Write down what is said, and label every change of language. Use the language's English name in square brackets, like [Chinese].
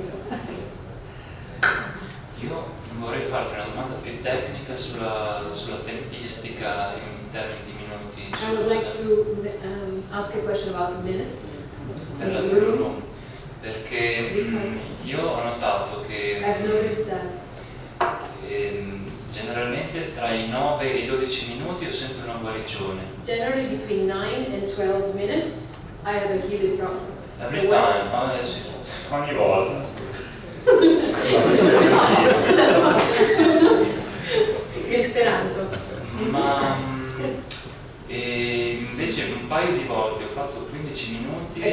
[Italian] Io vorrei farti una domanda più tecnica sulla tempistica in termini di minuti. [English] I would like to ask a question about minutes. [Italian] Per la Blu Room, perché io ho notato che [English] I've noticed that [Italian] generalmente tra i 9 e i 12 minuti ho sempre una guarigione. [English] generally between 9 and 12 minutes I have a healing process. Every time, [Italian] sì, ogni volta. Esperanto. Ma invece un paio di volte ho fatto 15 minuti